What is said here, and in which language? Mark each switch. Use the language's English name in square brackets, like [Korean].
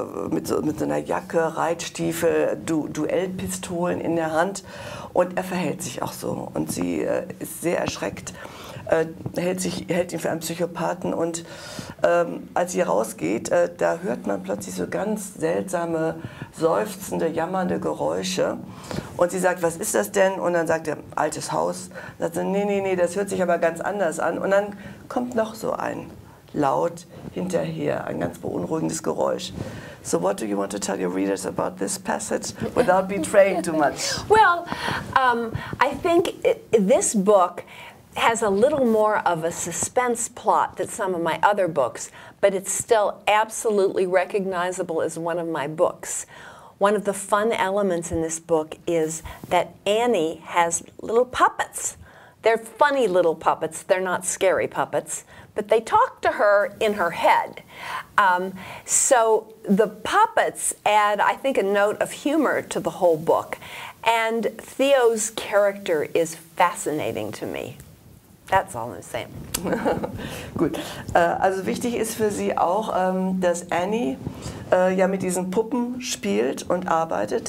[German] mit so einer Jacke, Reitstiefel, Duellpistolen in der Hand und er verhält sich auch so und sie ist sehr erschreckt, hält ihn für einen Psychopathen und als sie rausgeht, da hört man plötzlich so ganz seltsame, seufzende, jammernde Geräusche und sie sagt, was ist das denn? Und dann sagt er, altes Haus. Dann sagt sie, nee, das hört sich aber ganz anders an und dann kommt noch so ein Laut hinterher, ein ganz beunruhigendes Geräusch. [English] So what do you want to tell your readers about this passage without betraying too much? Well, I think this book has a little more of a suspense plot than some of my other books, but it's still absolutely recognizable as one of my books. One of the fun elements in this book is that Annie has little puppets. They're funny little puppets. They're not scary puppets, but they talk to her in her head. So the puppets add, I think, a note of humor to the whole book. And Theo's character is fascinating to me. That's all I'm saying. [German] Gut, also wichtig ist für sie auch, dass Annie ja mit diesen Puppen spielt und arbeitet.